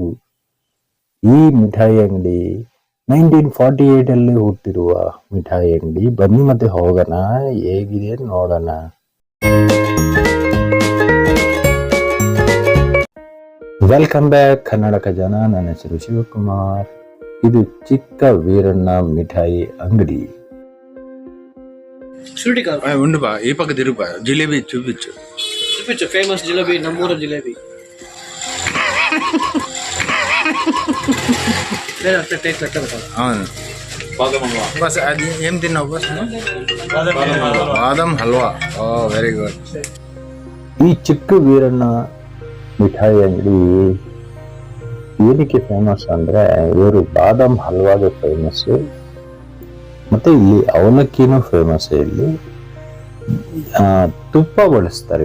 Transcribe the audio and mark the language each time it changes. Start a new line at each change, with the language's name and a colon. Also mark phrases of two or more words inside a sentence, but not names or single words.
Kannada: ಈ ಮಿಠಾಯಿ ಅಂಗಡಿ 1948 ಅಲ್ಲಿ ಹುಟ್ಟಿರುವ ಮಿಠಾಯಿ ಅಂಗಡಿ. ಬನ್ನಿ ಮತ್ತೆ ಹೋಗೋಣ, ಹೇಗಿದೆ ನೋಡೋಣ.
English: welcome back
Kannada: ಕನ್ನಡ ಖಜಾನ. ನನ್ನ ಹೆಸರು ಶಿವಕುಮಾರ್. ಇದು ಚಿಕ್ಕ ವೀರಣ್ಣ ಮಿಠಾಯಿ ಅಂಗಡಿ.
Telugu: ఉండు బా ఈ పక్క తిరుగు బా జిలేబీ చూపించు
Kannada: ಫೇಮಸ್ ಜಿಲೇಬಿ ನಮ್ಮೂರು ಜಿಲೇಬಿ
Telugu: అవును బస్ అది ఏం తిన్నావు బస్ బాదం హల్వా.
English: oh very good.
Kannada: ಈ ಚಿಕ್ಕ ವೀರಣ್ಣ ಮಿಠಾಯಿ ಅಂಗಡಿ ಏನಕ್ಕೆ ಫೇಮಸ್ ಅಂದ್ರೆ ಇವರು ಬಾದಾಮ್ ಹಲ್ವಾಗೆ ಫೇಮಸ್, ಮತ್ತೆ ಇಲ್ಲಿ ಅವಲಕ್ಕಿನೂ ಫೇಮಸ್. ಇಲ್ಲಿ ತುಪ್ಪ ಬಳಸ್ತಾರೆ.